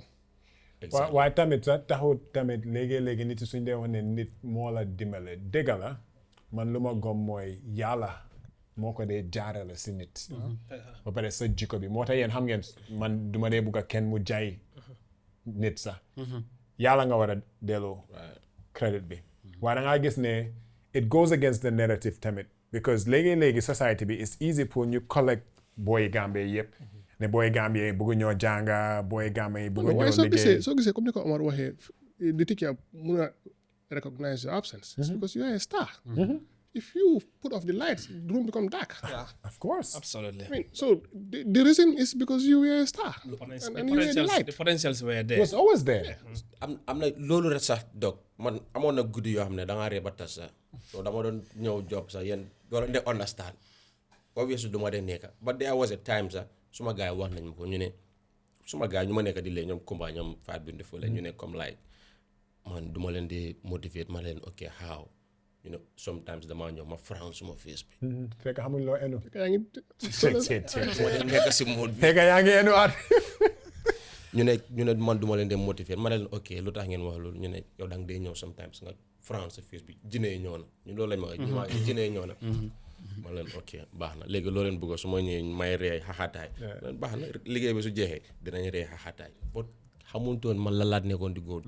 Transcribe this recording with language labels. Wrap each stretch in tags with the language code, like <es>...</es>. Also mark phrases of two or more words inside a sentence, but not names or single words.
<wo>waaye tamit sax taxut tamit léegi nit suñ dee wax ne nit moo la dimbale dëgg la man lu ma gom mooy yàlla moo ko dee jaarale si nit ba pare sa jikko bi moo tax yéen xam ngeen man duma dee bugg a kenn mu jaay nit sax yàlla nga war a delloo credit bi waaye da ngaa gis ne</wo> <en>it goes against the narrative</en> <wo>tamit because léegi society bi</wo> <en>it's easy</en> <wo>pour ñu collect booy Gambie yëpp ne booy Gambie yi bëgg ñoo jànga booy Gambie yi bëgg ñoo liggéey soo gisee comme ni ko Omar waxee</wo> <en>the teacher mun a recognize your absence it's because you are a star if you put off the lights the room become dark of course Absolutely. I mean, so the reason is because you were a star and you were the light. The potentials were it there. was always there</en> <wo>am na loolu rek sax dog man amoon na guddi yoo xam ne da ngaa ree ba tas sax so dama doon ñëw job sax yéen doo leen de understand obviously du ma dee nekka</wo> <en>but there was a time</en> <wo>sax suma gars yi wax nañ ma ko ñu ne suma gars yi ñu ma nekka di lee ñoom Kumba ñoom Faat Bindu Fule ñu ne comme like man du ma leen di motivate ma leen ok</wo> <en>how you know sometimes</en> <wo>damaa ñëw ma frown suma face bi fekk xamuñ loo enu yaa ngi ma dee nekk si mood bi fekk yaa ngi enu at ñu ne man duma leen dem motiver ma ne leen ok lu tax ngeen wax loolu ñu ne yow da nga dee ñëw sometimes nga France sa face bi jinne yi ñëw na ñu loolu lañ ma wax ñu ma jinne yi ñëw na ma leen ok baax na léegi loo leen bëgg su ma ñëwee may ree xaxataay leen baax na liggéey bi su jeexee dinañ ree xaxataay boo xamutoon man la laat nekkoon di góor</wo>